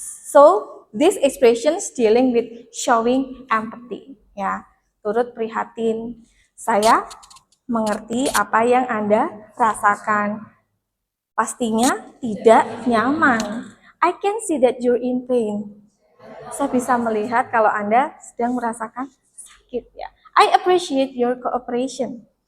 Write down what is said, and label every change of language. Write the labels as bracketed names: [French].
[English] So, these expressions dealing with showing empathy. [Indonesian] Ya, turut prihatin. Saya mengerti apa yang Anda rasakan. Pastinya tidak nyaman. [English] I can see that you're in pain. [Indonesian] Saya bisa melihat kalau Anda sedang merasakan sakit ya. [English] I appreciate your cooperation.